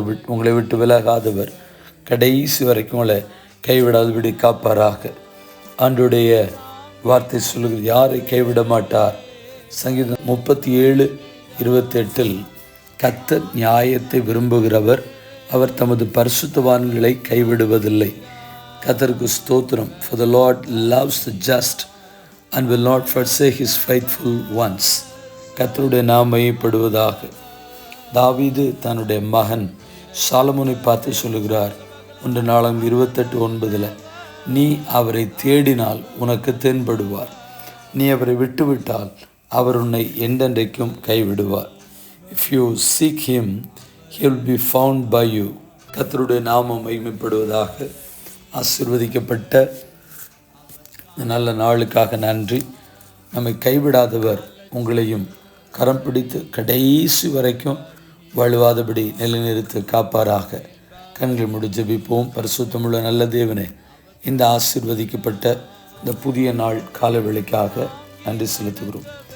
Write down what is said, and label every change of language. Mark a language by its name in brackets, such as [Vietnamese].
[Tamil] உங்களை விட்டு விலகாதவர் கடைசி வரைக்கும் உங்களை கைவிடாதபடி காப்பாராக. ஆண்டுடைய வார்த்தை சொல்லுகிறது, யாரை கைவிட மாட்டார். சங்கீதம் 37:28 கர்த்தர் நியாயத்தை விரும்புகிறவர், அவர் தமது பரிசுத்தவான்களை கைவிடுவதில்லை. கர்த்தருக்கு ஸ்தோத்திரம். [English] For the Lord loves the just and will not forsake his faithful ones. [Tamil] கர்த்தருடைய நாமம் மையப்படுவதாக. தாவீது தன்னுடைய மகன் சாலமோனை பார்த்து சொல்லுகிறார், 1 நாளாகமம் 28:9 நீ அவரை தேடினால் உனக்கு தென்படுவார், நீ அவரை விட்டுவிட்டால் அவர் உன்னை என்றென்றைக்கும் கைவிடுவார். [English] If you seek him, he will be found by you. [Tamil] கர்த்தருடைய நாமம் மகிமைப்படுவதாக. ஆசீர்வதிக்கப்பட்ட நல்ல நாளுக்காக நன்றி. நம்மை கைவிடாதவர் உங்களையும் கரம் பிடித்து கடைசி வரைக்கும் வழுவாதபடி நிலைநிறுத்தி காப்பாராக. கண்கள் மூடி ஜெபிப்போம். பரிசுத்தமுள்ள நல்ல தேவனே, இந்த ஆசீர்வதிக்கப்பட்ட இந்த புதிய நாள் காலவேளைக்காக நன்றி செலுத்துகிறோம்.